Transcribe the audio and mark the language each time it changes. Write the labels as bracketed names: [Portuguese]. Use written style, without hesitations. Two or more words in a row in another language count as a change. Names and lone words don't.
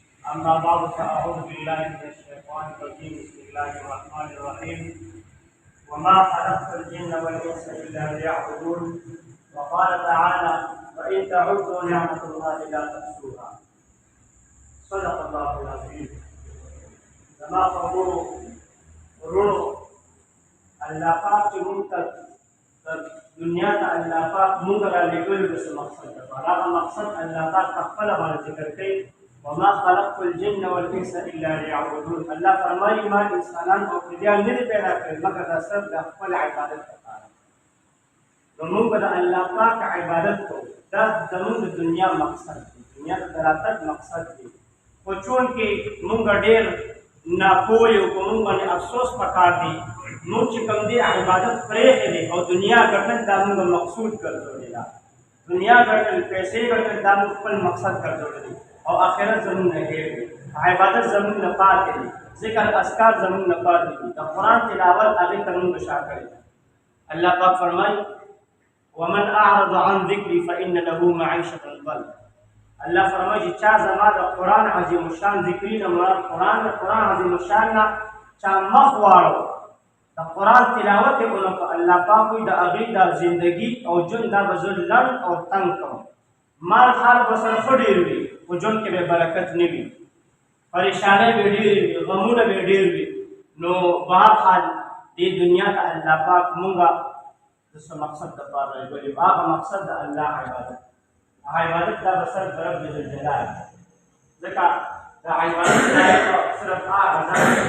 [Arabic] أما بعد فأعوذ بالله من الشيطان الرجيم بسم الله الرحمن الرحيم وما خلقت الجن والإنس إلا ليعبدون وقال تعالى وإن تعدوا نعمة الله لا تحصوها صدق الله العظيم [Pashto] زما قرونو الله پاک چې موږ ته دنیا ته الله پاک موږ را لېږلي د څه مقصد لپاره هغه مقصد الله پاک په خپله باندې ذکر کوي [Arabic] وما خلقت الجن والانس الا ليعبدون [Pashto] الله فرمایي ما انسانان او پرندیان نه دي پیدا کړي مګر دا صرف د خپل عبادت لپاره نو موږ د الله پاک عبادت کوو دا زموږ د دنیا مقصد دی دنیا ته د راتګ مقصد دی خو چونکې موږ ډېر ناپوه یو په موږ باندې افسوس پکار دی موږ چې کوم دی عبادت پرېښې دی او دنیا ګټل دا موږ مقصود ګرځولې ده دنیا ګټل پیسې ګټل دا موږ خپل مقصد ګرځولی دی او آخرت زمون نه هېر دی عبادت زمون نه پاتې دی ذکر اذکار زمون نه پاتې دي د قرآن تلاوت هغې ته موږ شا کړی الله پاک فرمایي [Arabic] ومن اعرض عن ذکري فإن له معیشة ضنکا [Pashto] الله فرمایي چې چا زما د قرآن عظیم الشان ذکري نه مراد قرآن عظیم الشان نه چا مخ واړو د قرآن تلاوت یې ونه کړو الله پاک وایي د هغې د زندګي او ژوند دا به زه لنډ او تنګ کړم مال حال به سره ښه ډېر وي خو ژوند کې به برکت نه وي پریشانۍ به ډېرې وي غمونه به ډېر وي نو بهرحال دې دنیا ته الله پاک مونږ د څه مقصد دپاره راغلي هغه مقصد د الله عبادت دا به صرف د رب ذوالجلال ځکه د عبادت صرف هغه ځان